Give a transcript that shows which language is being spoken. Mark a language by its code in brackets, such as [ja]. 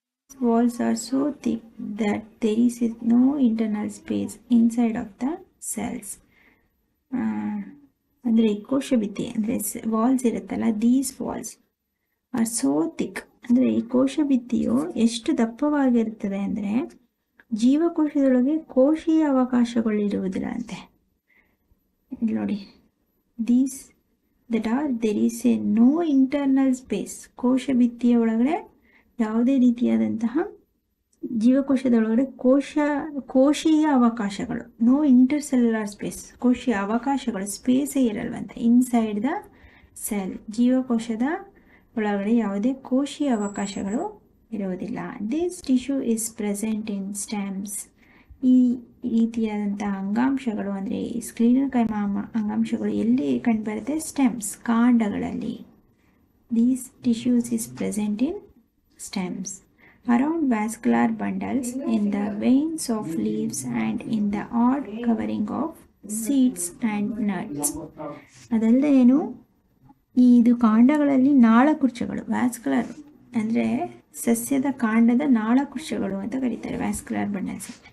[en] Walls are so thick that there is no internal space inside of the cells. [kn] ಅಂದರೆ ಕೋಶ ಭಿತ್ತಿ ಅಂದರೆ walls ಇರುತ್ತಲ್ಲ, [en] These walls are so thick. [kn] ಅಂದರೆ ಈ ಕೋಶ ಭಿತ್ತಿಯು ಎಷ್ಟು ದಪ್ಪವಾಗಿರ್ತದೆ ಅಂದರೆ ಜೀವಕೋಶದೊಳಗೆ ಕೋಶೀಯ ಅವಕಾಶಗಳು ಇರುವುದಿಲ್ಲ ಅಂತೆ. ಇಲ್ಲಿ ನೋಡಿ, [en] These that are there is a no internal space. [kn] ಕೋಶ ಭಿತ್ತಿಯ ಒಳಗಡೆ ಯಾವುದೇ ರೀತಿಯಾದಂತಹ ಜೀವಕೋಶದೊಳಗಡೆ ಕೋಶೀಯ ಅವಕಾಶಗಳು, ನೋ ಇಂಟರ್ಸೆಲ್ಯುಲಾರ್ ಸ್ಪೇಸ್, ಕೋಶೀಯ ಅವಕಾಶಗಳು, ಸ್ಪೇಸೇ ಇರಲ್ವಂತೆ [en] Inside the cell. [kn] ಜೀವಕೋಶದ ಒಳಗಡೆ ಯಾವುದೇ ಕೋಶೀಯ ಅವಕಾಶಗಳು ಇರುವುದಿಲ್ಲ. [en] This tissue is present in stems. [kn] ಈ ರೀತಿಯಾದಂತಹ ಅಂಗಾಂಶಗಳು ಅಂದರೆ ಈ ಸ್ಕ್ಲೀರೆನ್ಕೈಮಾ ಅಂಗಾಂಶಗಳು ಎಲ್ಲಿ ಕಂಡುಬರುತ್ತೆ? Stems, ಕಾಂಡಗಳಲ್ಲಿ. [en] These tissues is present in stems, around vascular bundles, in the veins of leaves and in the odd covering of seeds and nuts. [kn] ಅದಲ್ಲದೆ ಏನು, ಇದು ಕಾಂಡಗಳಲ್ಲಿ ನಾಳಕುರ್ಚಗಳು, ವ್ಯಾಸ್ಕ್ಯುಲರ್ ಅಂದರೆ ಸಸ್ಯದ ಕಾಂಡದ ನಾಳಕುರ್ಚಗಳು ಅಂತ ಕರೀತಾರೆ, ವ್ಯಾಸ್ಕ್ಯುಲರ್ ಬಂಡಲ್ಸ್.